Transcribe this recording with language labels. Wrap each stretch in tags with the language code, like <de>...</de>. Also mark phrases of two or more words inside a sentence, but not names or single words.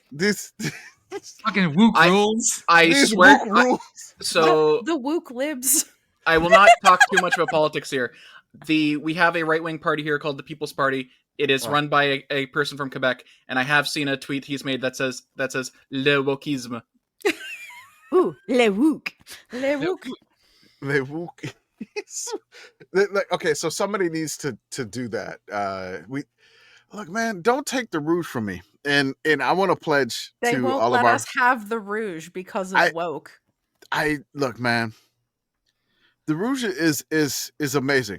<en>This fucking wook rules. I swear. Rules. So the wook libs. I will not talk too much about politics here. We have a right-wing party here called the People's Party. It is run by a person from Quebec, and I have seen a tweet he's made that says</en> <fr>le wokisme.</fr> <en>Ooh,</en> <fr>le wook. Le wook. Le wook.</fr> <en>Like, okay, so somebody needs to do that. Look, man, don't take the rouge from me, and I want to pledge They to won't all let of our. us have the rouge because of woke. Look, man. The rouge is amazing.</en>